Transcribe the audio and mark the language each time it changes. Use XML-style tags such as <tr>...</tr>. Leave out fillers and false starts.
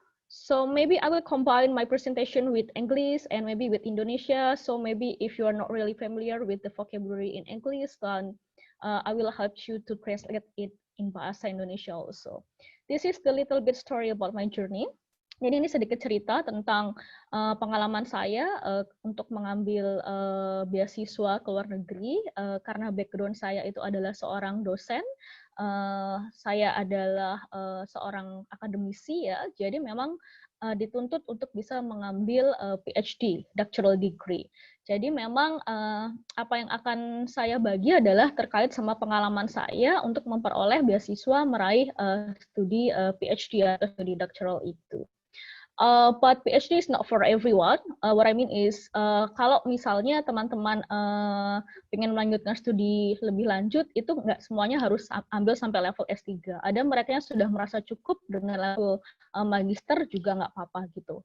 <en>So maybe I will combine my presentation with English and maybe with Indonesia. So maybe if you are not really familiar with the vocabulary in English, then I will help you to translate it in Bahasa Indonesia also. This is the little bit story about my journey.</en> <id>Jadi ini sedikit cerita tentang pengalaman saya untuk mengambil beasiswa ke luar negeri karena background saya itu adalah seorang dosen. Saya adalah seorang akademisi ya, jadi memang dituntut untuk bisa mengambil PhD, doctoral degree. Jadi memang apa yang akan saya bagi adalah terkait sama pengalaman saya untuk memperoleh beasiswa meraih studi PhD atau studi doctoral itu.</id> <en>But PhD is not for everyone. What I mean is,</en> <id>kalau misalnya teman-teman pengen melanjutkan studi lebih lanjut, itu nggak semuanya harus ambil sampai level S3. Ada mereka yang sudah merasa cukup dengan level magister juga nggak apa-apa gitu.</id>